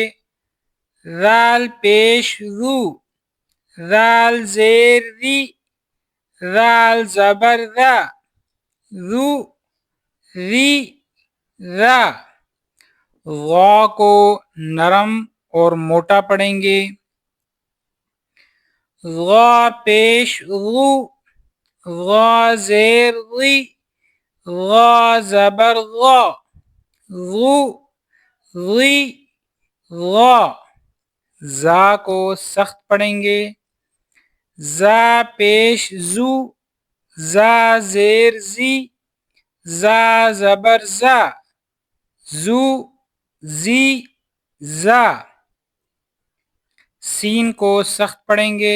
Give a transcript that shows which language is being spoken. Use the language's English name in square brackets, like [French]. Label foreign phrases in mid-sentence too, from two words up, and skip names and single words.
[Urdu] زال پیش زو، زال زیر ری، زال زبر زا، زو ری زا۔ غا کو نرم اور موٹا پڑھیں گے۔ غا پیش غو، غا زیر غی، غا زبر غا، غو غی غا۔ زا کو سخت پڑھیں گے۔ زا پیش زو، زا زیر زی، زا زبر زا، زو زی زا۔ سین کو سخت پڑھیں گے۔